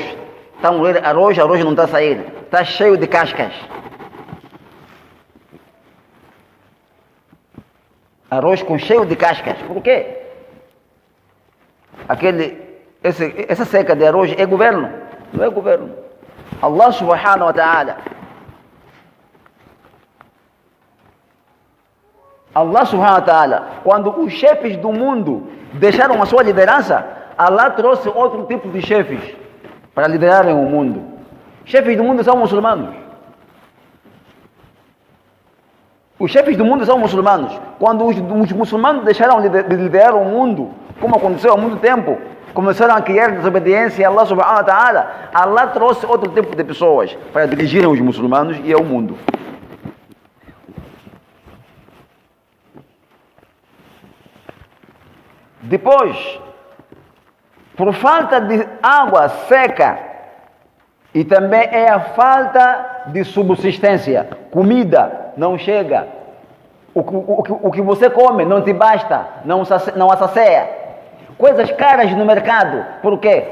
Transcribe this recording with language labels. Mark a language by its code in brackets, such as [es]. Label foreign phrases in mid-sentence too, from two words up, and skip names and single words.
[pt] Está a morrer arroz não está a sair. Está cheio de cascas. Arroz cheio de cascas. Por quê? Essa seca de arroz é governo? Não é governo. [ar] الله سبحانه وتعالى. الله سبحانه وتعالى, [pt] quando os chefes do mundo deixaram a sua liderança, Allah trouxe outro tipo de chefes para liderarem o mundo. Chefes do mundo são muçulmanos. Os chefes do mundo são muçulmanos. Quando os muçulmanos deixaram de liderar o mundo, como aconteceu há muito tempo, começaram a criar desobediência a Allah [ar] سبحانه وتعالى, [pt] Allah trouxe outro tipo de pessoas para dirigirem os muçulmanos e ao mundo. Depois, por falta de água seca, e também é a falta de subsistência, comida não chega, o que você come não te basta, não assacia, coisas caras no mercado, por quê?